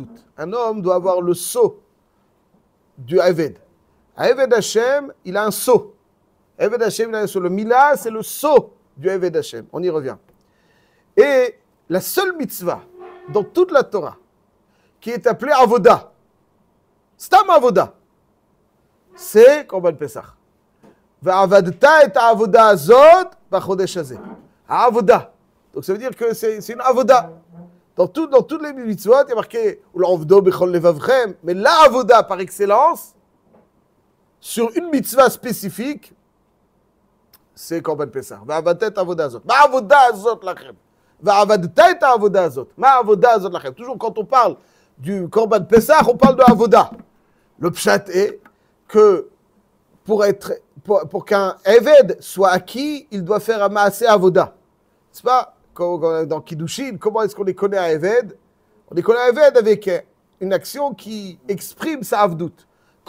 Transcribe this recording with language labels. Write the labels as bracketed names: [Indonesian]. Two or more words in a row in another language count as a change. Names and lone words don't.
[French] Un homme doit avoir le sceau [Hebrew] של עבד. עבד השם, [French] il a un sceau. [Hebrew] עבד השם, [French] il a un sceau. Le Mila, c'est le sceau du [Hebrew] עבד השם. [French] On y revient. Et la seule mitzvah dans toute la Torah qui est appelé Avoda. [Hebrew] סתם עבודה. C'est קרבן פסח. ועבדת את העבודה הזאת בחודש הזה. [French] Avoda. Donc ça veut dire que c'est une Avoda. Dans toutes les mitzvot, il y a marqué [Hebrew] ולעבדו בכל לבבכם. [French] Mais la Avoda par excellence, sur une mitzvah spécifique, c'est [Hebrew] קרבן פסח. ועבדת את העבודה הזאת. מה העבודה הזאת לכם. ועבדת את העבודה הזאת. מה העבודה הזאת לכם. [French] Toujours quand on parle du [Hebrew] קרבן פסח, [French] on parle de Avoda. Le pshat est que pour qu'un Eved soit acquis, il doit faire un [Hebrew] מעשה עבודה. [French] C'est pas dans Kiddushin, comment est-ce qu'on les connaît à Eved? On les connaît à Eved avec une action qui exprime sa Avdout.